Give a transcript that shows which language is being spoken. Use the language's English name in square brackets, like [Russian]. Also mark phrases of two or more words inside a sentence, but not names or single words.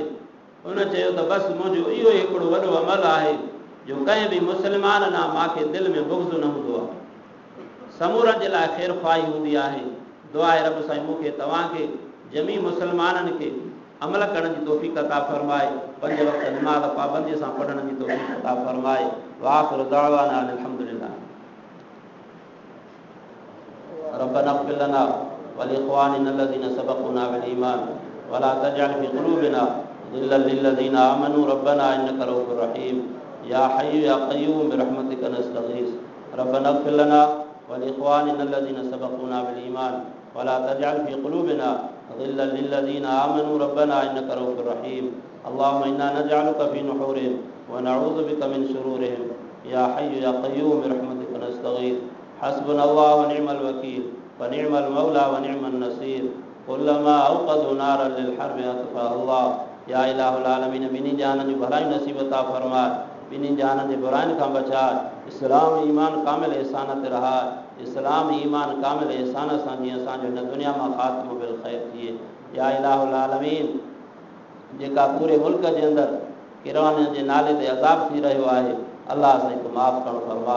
[Sindhi] उन चयो त बसि मुंहिंजो इहो हिकिड़ो वॾो अमल आहे जो कंहिं बि मुस्लमान ना मूंखे दिलि में बुग़्ज़ न हूंदो आहे। समूरनि जे लाइ ख़ैर ख़्वाही हूंदी आहे। दुआ आहे रब साईं मूंखे तव्हांखे जमी मुस्लमाननि खे अमल करण जी तौफ़ीक़ अता फरमाए। 5 वक़्त नमाज़ पाबंदीअ सां पढ़ण जी तौफ़ीक़ अता फरमाए। [Arabic] وآخر دعوانا الحمد لله. ربنا اغفر لنا ولإخواننا الذين سبقونا بالإيمان ولا تجعل في قلوبنا غلا للذين آمنوا ربنا إنك رءوف رحيم. يا حي يا قيوم برحمتك نستغيث. ربنا اغفر لنا ولإخواننا الذين سبقونا بالإيمان ولا تجعل في قلوبنا غلا للذين آمنوا ربنا إنك رءوف رحيم. اللهم إنا نجعلك في نحورهم ونعوذ بك من شرورهم. يا حي يا قيوم برحمتك نستغيث. حسبنا الله ونعم الوكيل ونعم المولى ونعم النصير. كلما أوقدوا نارا للحرب أطفأها الله. يا إله العالمين [Sindhi] ॿिन्ही जहाननि जूं भलायूं नसीब अता फरमाए। ॿिन्ही जहाननि जे बुराइनि खां बचाए। इस्लाम ईमान कामिल एहसान ते रहाए। इस्लाम ईमान कामिल एहसान सां जीअं असांजो हिन दुनिया मां ख़ात्मो बिल ख़ैर थिए। [Arabic] يا إله العالمين [Sindhi] जेका पूरे मुल्क जे अंदरि किरान जे नाले ते अज़ाब थी रहियो आहे अलाह साईं को माफ़ करणु फरमाए।